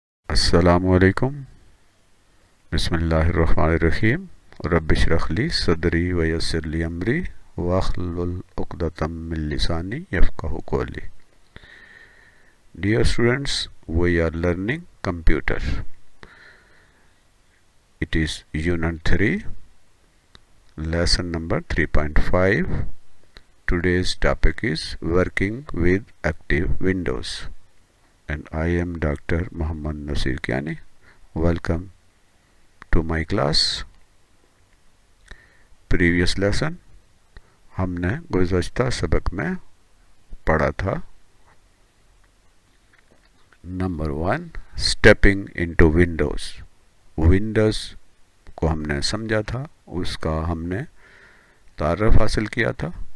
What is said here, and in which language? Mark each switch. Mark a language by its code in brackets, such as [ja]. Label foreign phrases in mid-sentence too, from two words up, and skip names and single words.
[ar] السلام عليكم. بسم الله الرحمن الرحيم۔ رب اشرح لي صدري ويسر لي أمري واحلل عقدة من لساني يفقهوا قولي. [en] Dear students, we are learning computer. It is Unit 3, lesson number 3.5. Today's topic is working with active windows. And I am Dr. Muhammad Nasir Kiani. Welcome to my class. Previous lesson [ur] ہم نے گزشتہ سبق میں پڑھا تھا نمبر 1 [en] Stepping into Windows. [ur] ونڈوز کو ہم نے سمجھا تھا، اس کا ہم نے تعارف حاصل کیا تھا.